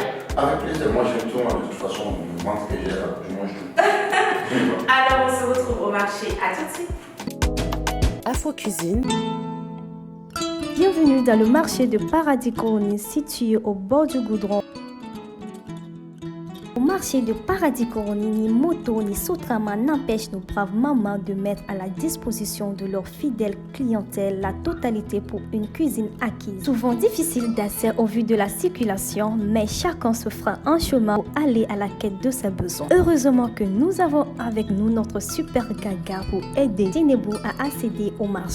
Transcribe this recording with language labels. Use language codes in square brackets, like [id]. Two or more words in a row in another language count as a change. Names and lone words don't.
[fr] Avec plaisir, moi j'aime tout, de toute façon, le ventre que j'ai là, je mange tout. Alors, on se retrouve au marché. À tout de suite. Afro Cuisine. Bienvenue dans le marché de Paradis Coroni situé au bord du goudron. Au marché de Paradis Coroni, ni moto ni Sotrama n'empêchent nos braves mamans de mettre à la disposition de leur fidèle clientèle la totalité pour une cuisine acquise. Souvent difficile d'accès au vu de la circulation, mais chacun se fera un chemin pour aller à la quête de ses besoins. Heureusement que nous avons avec nous notre super Gaga pour aider Djenebou à accéder au marché.